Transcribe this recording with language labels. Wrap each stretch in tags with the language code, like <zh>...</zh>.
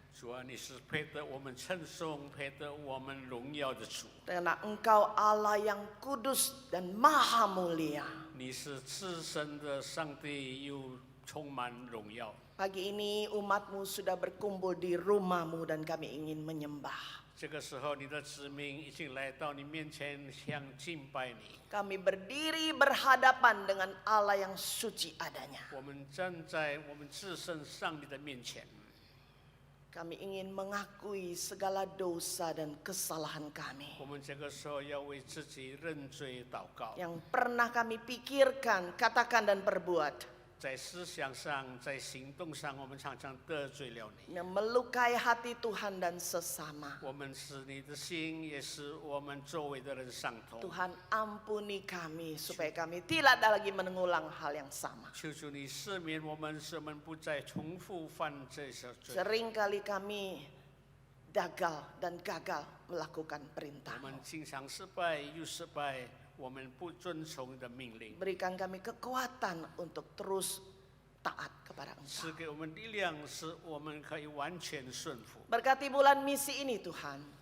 <zh>主啊，你是配得我们称颂、配得我们荣耀的主。</zh> <id>Karena Engkau Allah yang kudus dan maha mulia.</id> <zh>你是至深的上帝，又充满荣耀。</zh> <id>Pagi ini umatmu sudah berkumpul di rumahmu dan kami ingin menyembah.</id> <zh>这个时候，你的子民已经来到你面前，想敬拜你。</zh> <id>Kami berdiri berhadapan dengan Allah yang suci adanya.</id> <zh>我们站在我们至圣上帝的面前，</zh> <id>Kami ingin mengakui segala dosa dan kesalahan kami</id> <zh>我们这个时候要为自己认罪祷告，</zh> <id>yang pernah kami pikirkan, katakan dan perbuat,</id> <zh>在思想上、在行动上，我们常常得罪了你。</zh> <id>yang melukai hati Tuhan dan sesama.</id> <zh>我们使你的心，也使我们周围的人伤痛。</zh> <id>Tuhan ampuni kami supaya kami tidak ada lagi mengulang hal yang sama.</id> <zh>求主你赦免我们，使我们不再重复犯这些罪。</zh> <id>Seringkali kami gagal melakukan</id> <zh>我</zh> <id>perintah-Mu.</id> <zh>们经常失败又失败，我们不遵从你的命令。</zh> <id>Berikan kami kekuatan untuk terus taat kepada Engkau.</id> <zh>赐给我们力量，使我们可以完全顺服。</zh> <id>Berkati bulan misi ini Tuhan,</id>